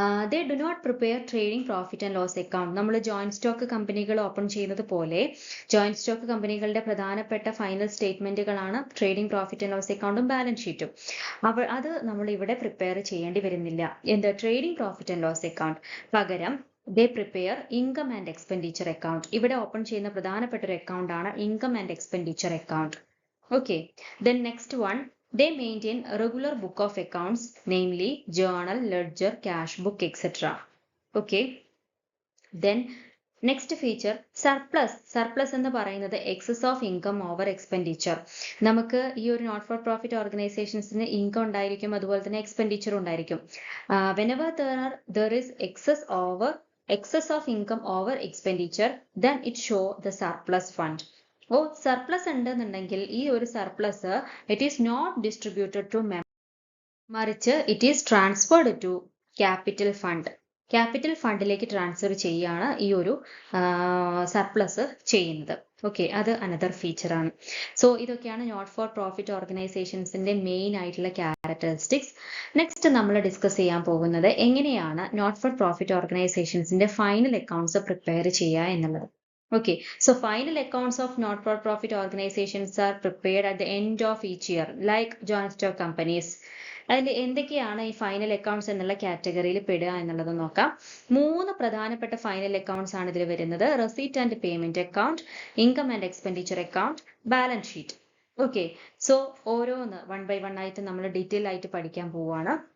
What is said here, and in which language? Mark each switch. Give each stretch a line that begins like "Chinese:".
English: They do not prepare trading profit and loss account.
Malayalam: നമ്മൾ joint stock കമ്പനികൾ open ചെയ്യുന്നത് പോലെ ജോയിന്റ് സ്റ്റോക്ക് കമ്പനികളുടെ പ്രധാനപ്പെട്ട final സ്റ്റേറ്റ്മെന്റുകളാണ് trading profit and loss അക്കൗണ്ടും ബാലൻസ് ഷീറ്റും. അത് നമ്മൾ ഇവിടെ പ്രിപ്പയർ ചെയ്യേണ്ടി വരുന്നില്ല. എന്ത് trading profit and loss account, പകരം
English: They prepare income and expenditure account.
Malayalam: ഇവിടെ ഓപ്പൺ ചെയ്യുന്ന പ്രധാനപ്പെട്ട ഒരു അക്കൗണ്ട് ആണ് income and expenditure account.
English: Okay, then next one, they maintain a regular book of accounts, namely journal, ledger, cash book, etc. Okay, then next feature, surplus
Malayalam: എന്ന് പറയുന്നത്
English: excess of income over expenditure.
Malayalam: നമുക്ക് ഈ ഒരു not for profit ഓർഗനൈസേഷൻസിന് income ഉണ്ടായിരിക്കും, അതുപോലെ തന്നെ expenditure ഉണ്ടായിരിക്കും.
English: whenever there is excess of income over expenditure, then it show the surplus fund.
Malayalam: Surplus ഉണ്ടെന്നുണ്ടെങ്കിൽ ഈ ഒരു
English: surplus it is not distributed to
Malayalam: മറിച്ച്
English: It is transferred to capital fund.
Malayalam: Capital ഫണ്ടിലേക്ക് transfer ചെയ്യാണ് ഈ ഒരു സർപ്ലസ് ചെയ്യുന്നത്. ഓക്കെ, അത് അനദർ ഫീച്ചറാണ്. സോ ഇതൊക്കെയാണ് നോട്ട് ഫോർ പ്രോഫിറ്റ് ഓർഗനൈസേഷൻസിന്റെ മെയിൻ ആയിട്ടുള്ള ക്യാരക്ടറിസ്റ്റിക്സ്. നെക്സ്റ്റ് നമ്മൾ ഡിസ്കസ് ചെയ്യാൻ പോകുന്നത് എങ്ങനെയാണ് not for profit ഓർഗനൈസേഷൻസിന്റെ final accounts prepare ചെയ്യുക എന്നുള്ളത്.
English: Okay, so final accounts of not-for-profit organizations are prepared at the end of each year, like joint stock companies.
Malayalam: അതിൽ എന്തൊക്കെയാണ് ഈ ഫൈനൽ അക്കൗണ്ട്സ് എന്നുള്ള കാറ്റഗറിയിൽ പെടുക എന്നുള്ളത് നോക്കാം. 3 പ്രധാനപ്പെട്ട ഫൈനൽ അക്കൗണ്ട്സ് ആണ് ഇതിൽ വരുന്നത്: receipt and payment account, income and expenditure account, balance sheet. Okay, so ഓരോന്ന് വൺ ബൈ വൺ ആയിട്ട് നമ്മൾ ഡീറ്റെയിൽ ആയിട്ട് പഠിക്കാൻ പോവുകയാണ്.